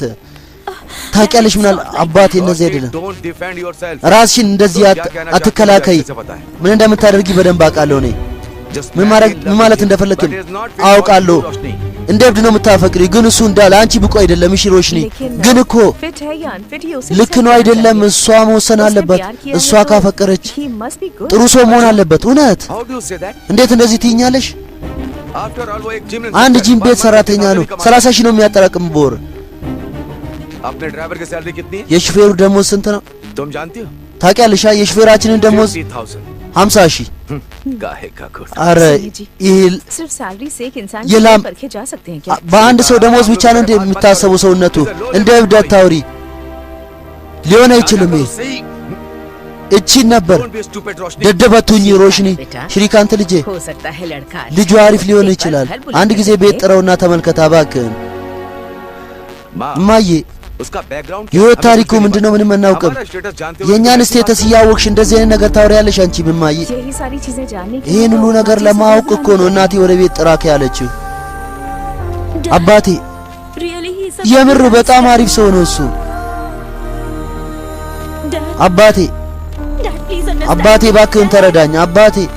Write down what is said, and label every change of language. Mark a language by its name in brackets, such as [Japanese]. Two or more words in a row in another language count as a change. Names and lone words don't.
[Amharic] ታውቂያለሽ ምን አባቴ እነዚህ አይደለም ራስሽን እንደዚህ አትከላከይ ምን እንደምታደርጊ በደንብ አውቃለሁ እኔ ምን ማለት እንደፈለክም አውቃለሁ እንደ እብድ ነው የምታፈቅሪ ግን እሱ እንዳለ አንቺ ብቁ አይደለም እሺ ሮሽኒ ግን እኮ ልክ ነው አይደለም እሷ መወሰን አለበት እሷ ካፈቀረች ጥሩ ሰው መሆን አለበት እውነት እንዴት እንደዚህ ትይኛለሽ አንድ ጂም ቤት ሰራተኛ ነው 30 ሺህ ነው የሚያጠራቅም በወር [Hindi] अपने ड्राइवर की सैलरी कितनी है [Amharic] የሹፌሩ ደሞዝ ስንት ነው [Hindi] तुम जानती हो [Amharic] ታውቂያለሽ የሹፌራችንን ደሞዝ 50 ሺህ [Hindi] काहे का कुछ [Amharic] አረ ይሄ [Hindi] सिर्फ सैलरी से एक इंसान ये को लाम- परखे जा सकते हैं क्या [Amharic] በአንድ ሰው ደሞዝ ብቻ ነው እንደምታሰበው ሰውነቱ እንደ እብድ አታውሪ ሊሆን አይችልም ይሄ እቺን ነበር ደደበቱኝ ሮሽኒ ሽሪካንት ልጄ [Hindi] हो सकता है लड़का [Amharic] ልጁ አሪፍ ሊሆን ይችላል አንድ ጊዜ ቤት ጥረውና ተመልከታ እባክህን እማዬ [Hindi] उसका बैकग्राउंड [Amharic] የህይወት ታሪኩ ምንድነው ምንም አናውቅም የኛን ስቴተስ ያወቅሽ እንደዚህ አይነት ነገር ታወሪያለሽ አንቺ እማዬ [Hindi] यही सारी चीजें जानने के [Amharic] ይሄን ሁሉ ነገር ለማወቅ እኮ ነው እናቴ ወደ ቤት ጥራክ ያለችው አባቴ የምር በጣም አሪፍ ሰው ነው እሱ አባቴ አባቴ እባክህን ተረዳኝ አባቴ